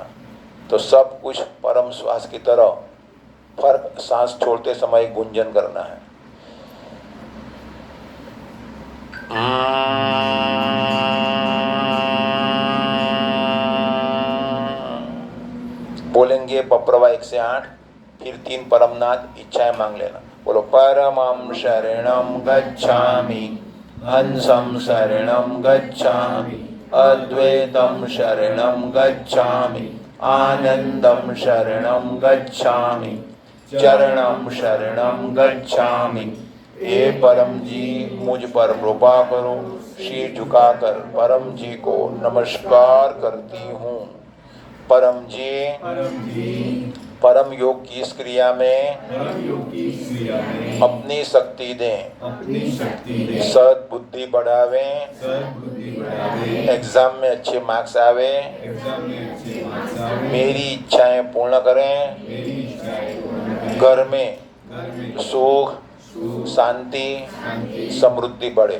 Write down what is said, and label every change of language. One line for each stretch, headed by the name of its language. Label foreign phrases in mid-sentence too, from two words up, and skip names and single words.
Hindi: तो सब कुछ परम श्वास की तरह फर्क सांस छोड़ते समय गुंजन करना है। बोलेंगे पप्रवा 1 से 8, फिर 3 परमनाद, इच्छाएं मांग लेना।
Sanskrit: बोलो परमं शरणं गच्छामि, हंसं शरणं गच्छामि, अद्वैतं शरणं गच्छामि, आनंदं शरणं गच्छामि, चरणं शरणं गच्छामि।
Hindi: हे परम जी मुझ पर कृपा करो। शीर झुकाकर परम जी को नमस्कार करती हूँ। परम जी परम योग की इस क्रिया में अपनी शक्ति दें, सद्बुद्धि बढ़ावें, एग्जाम में अच्छे मार्क्स आवे, मेरी इच्छाएं पूर्ण करें, घर में सुख शांति समृद्धि बढ़े।